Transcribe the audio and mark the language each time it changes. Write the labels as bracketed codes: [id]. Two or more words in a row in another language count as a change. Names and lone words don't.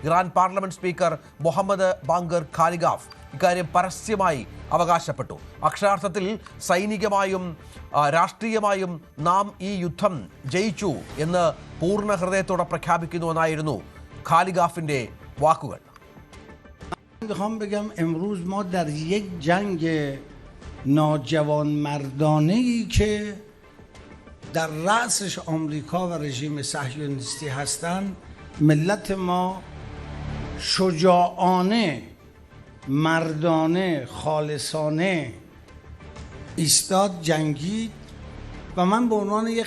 [ml] ഇറാൻ പാർലമെന്റ് സ്പീക്കർ മുഹമ്മദ് ബാങ്കർ ഖാലിഗാഫ് ഇക്കാര്യം പരസ്യമായി അവകാശപ്പെട്ടു. അക്ഷരാർത്ഥത്തിൽ സൈനികമായും രാഷ്ട്രീയമായും നാം ഈ യുദ്ധം ജയിച്ചു എന്ന് പൂർണ്ണ ഹൃദയത്തോടെ പ്രഖ്യാപിക്കുന്നുവെന്നായിരുന്നു ഖാലിഗാഫിന്റെ വാക്കുകൾ. [fa] میخوام بگم امروز ما در یک جنگ ناجوانمردانه‌ای که در رأسش آمریکا و رژیم صهیونیستی هستند ملت ما شجاعانه مردانه خالصانه ایستاد جنگید و من به عنوان یک